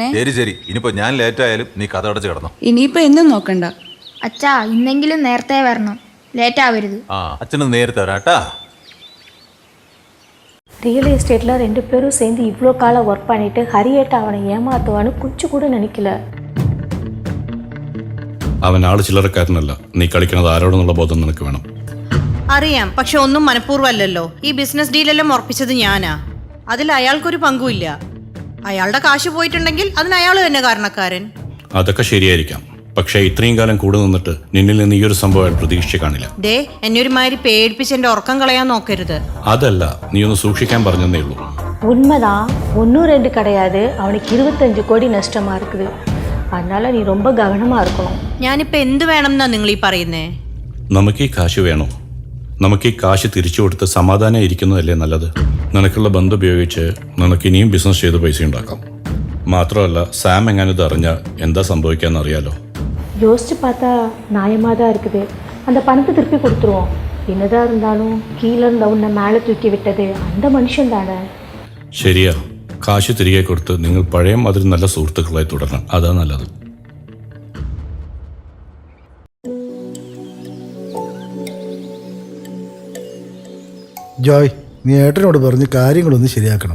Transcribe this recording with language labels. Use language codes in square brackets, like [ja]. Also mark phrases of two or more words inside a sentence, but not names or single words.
[ml] ശരി ശരി, ഇനിയിപ്പോൾ ഞാൻ ലേറ്റായാലും നീ കഥ അടച്ച് കിടന്നു. ഇനിയിപ്പോ എന്നും നോക്കണ്ട. അച്ഛാ ഇന്നെങ്കിലും നേരത്തെ വരണം, ലേറ്റ് ആവരുത്. ആ അച്ഛന് നേരത്തെ വരാട്ടാ. [ta] ரியல் எஸ்டேட்டில் 2 பேரும் சேர்ந்து இவ்வளோ காலம் ஒர்க் பண்ணிட்டு ஹரியேட்ட அவனை ஏமாத்துவான்னு கொஞ்சம் கூட நினைக்கல. [ml] അവൻ ആള് ചില്ലറക്കാരനല്ല. നീ കളിക്കുന്നത് ആരോടെന്നുള്ള ബോധം നിനക്ക് വേണം. അറിയാം, പക്ഷെ ഒന്നും മനഃപൂർവ്വമല്ലല്ലോ. ഈ ബിസിനസ് ഡീലെല്ലാം ഉറപ്പിച്ചത് ഞാനാ. അതിൽ അയാൾക്കൊരു പങ്കുമില്ല. അയാളുടെ കാശ് പോയിട്ടുണ്ടെങ്കിൽ അതിന് അയാൾ തന്നെ കാരണക്കാരൻ. അതൊക്കെ ശരിയായിരിക്കാം, പക്ഷേ ഇത്രയും കാലം കൂടെ നിന്നിട്ട് നിന്നിൽ നിന്ന് ഈ ഒരു സംഭവം അയാൾ പ്രതീക്ഷിച്ച് കാണില്ല. ദേ എന്നെ ഒരുമാതിരി പേടിപ്പിച്ച് എൻ്റെ ഉറക്കം കളയാൻ നോക്കരുത്. അതല്ല, നീ ഒന്ന് സൂക്ഷിക്കാൻ പറഞ്ഞതേ ഉള്ളൂ. [ta] உண்மைதான், 1-2 கிடையாது. அவனுக்கு 25 கோடி நஷ்டமா இருக்குது. அதனால நீ ரொம்ப கவனமா இருக்கணும். [ml] ഞാനിപ്പോൾ എന്ത് വേണം എന്നാ നിങ്ങൾ ഈ പറയുന്നേ? നമുക്ക് ഈ കാശ് വേണോ? നമുക്ക് ഈ കാശ് തിരിച്ചു കൊടുത്ത് സമാധാനം ഇരിക്കുന്നതല്ലേ നല്ലത്? നിനക്കുള്ള ബന്ധം ഉപയോഗിച്ച് നിനക്ക് ഇനിയും ബിസിനസ് ചെയ്ത് പൈസ ഉണ്ടാക്കാം. മാത്രമല്ല സാം എങ്ങനെ ഇത് അറിഞ്ഞാൽ എന്താ സംഭവിക്കാന്ന് അറിയാലോ. [ta] யோசிச்சு பார்த்தா நியாயமாக தான் இருக்குது. அந்த பணத்தை திருப்பி கொடுத்துருவோம். என்னதான் இருந்தாலும் கீழே இருந்த உன்னை மேலே தூக்கி விட்டது அந்த മനുഷ്യൻ தானே. [ml] ശരിയാ, കാശ് തിരികെ കൊടുത്ത് നിങ്ങൾ പഴയ മാതിരി നല്ല സുഹൃത്തുക്കളായി തുടരണം. അതാ നല്ലത്. ജോയ്, നീ ഏട്ടനോട് പറഞ്ഞ് കാര്യങ്ങളൊന്ന് ശരിയാക്കണം.